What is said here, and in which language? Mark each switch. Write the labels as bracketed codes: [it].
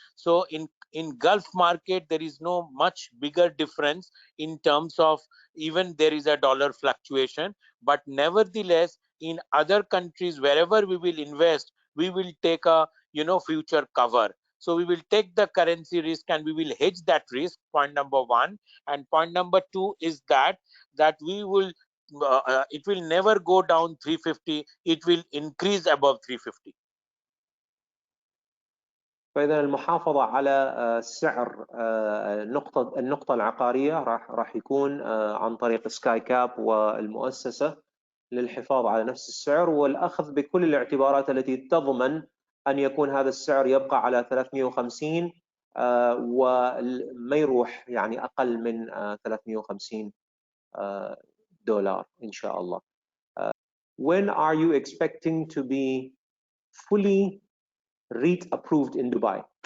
[en] So in Gulf market, there is no much bigger difference in terms of even there is a dollar fluctuation, but nevertheless, in other countries, wherever we will invest, we will take a future cover. So we will take the currency risk and we will hedge that risk, point number one. And point number two is that we will it will never go down 350, it will increase above 350. [ar] فإذا المحافظة على سعر النقطة العقارية راح يكون عن طريق سكاي كاب والمؤسسة للحفاظ على نفس السعر، والأخذ بكل الاعتبارات التي تضمن أن يكون هذا السعر يبقى على 350 وما يروح يعني أقل من 350 دولار إن شاء الله. [en] When are you expecting to be fully REIT approved in Dubai?